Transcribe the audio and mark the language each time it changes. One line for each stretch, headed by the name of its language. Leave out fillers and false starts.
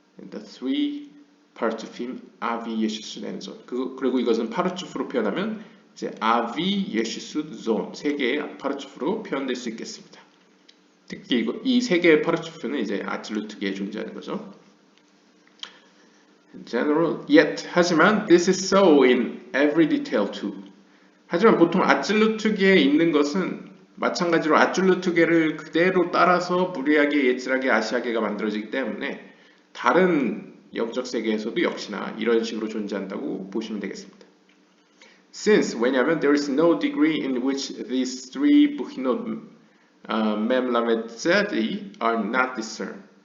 English: The three 파르투핌 아비 예시수 렌존.
Korean: 그리고 이것은 파르투프로 표현하면 이제 아비 예시수 존 세 개의 파르투프로 표현될 수 있겠습니다. 특히 이 세 개의 파르투프는 이제 아틀루트계에 존재하는 거죠.
English: General yet
Korean: 하지만
English: this is so in every detail too.
Korean: 하지만 보통 아틀루트계에 있는 것은 마찬가지로 아틀루트계를 그대로 따라서 무리하게 예칠하게 아시아계가 만들어지기 때문에 다른 영적 세계에서도 역시나 이런 식으로 존재한다고 보시면 되겠습니다.
English: Since
Korean: 왜냐하면
English: there is no degree in which these three 부히노 mem lamed tzadi are not discerned.